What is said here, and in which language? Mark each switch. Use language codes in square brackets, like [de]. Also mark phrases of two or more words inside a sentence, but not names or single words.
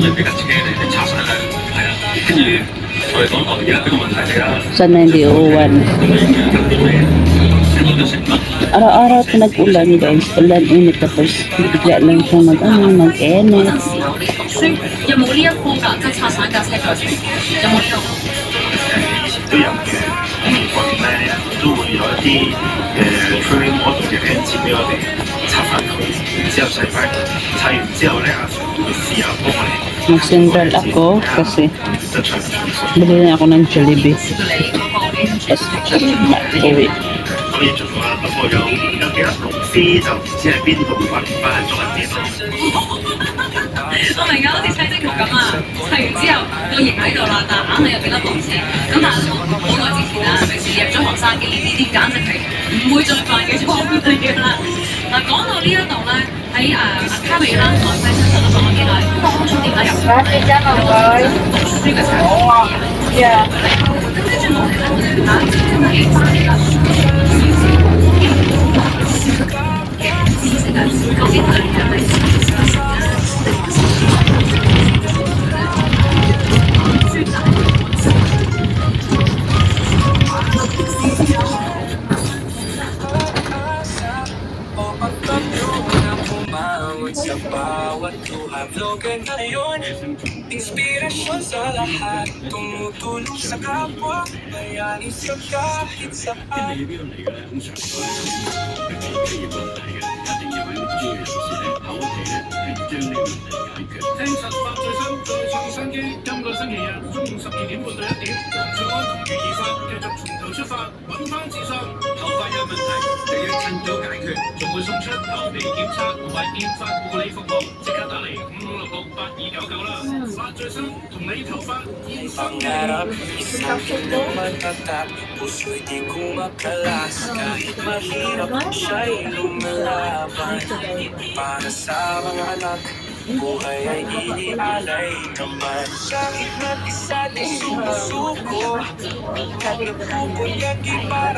[tl] Sana hindi uuwan. Araw-araw ito nag-ulan guys. Ulan, init tapos bigla lang siya mag-init. [yue] 有冇呢一科㗎？即係拆散架車過程，有冇呢個？都有嘅，我哋咧都會有一啲 [en] training model [yue] 嘅 engine 俾我哋拆翻佢，然之後洗翻佢，拆完之後咧阿 Sir 會試下幫我哋。 [tl] Mag-central ako kasi bili na ako ng Jollibee. Tapos uwi. [yue] 可以做啦，不過有幾粒螺絲就唔知喺邊度揾翻咗喺邊度。我明㗎，好似砌積木咁啊！砌完之後個型喺度啦，但硬係有幾粒螺絲。咁但係好耐之前啊，平時入咗學生記呢啲簡直係唔會再犯嘅錯誤嚟㗎啦。嗱，講到呢一度咧，喺卡美拉海西新嗰度，我見到當初點解入去？呢個就係我啊，yeah。咁跟住落嚟咧，我哋睇真係翻嚟啦。知識啊，究竟佢係咪？ [tl] sa bawat luha vlogan ngayon inspirasyon sa lahat tumutulong sa kapwa bayani sa kahit saan [yue] 聽實法最新最創新機，今個星期日中午12點半到1點，早安如意法繼續從頭出發，揾翻自信。頭髮有問題，就要趁早解決，仲會送出頭皮檢測同埋電髮護理服務，即刻打嚟55668299啦！法最新同你頭髮健康嘅。 [tl] Isipin naman tatat, puso'y di kumakalas kahit mahirap siya'y lumalaban para sa mga anak. Buhay ay inialay naman kahit na isa't sumusuko Pupunyagi para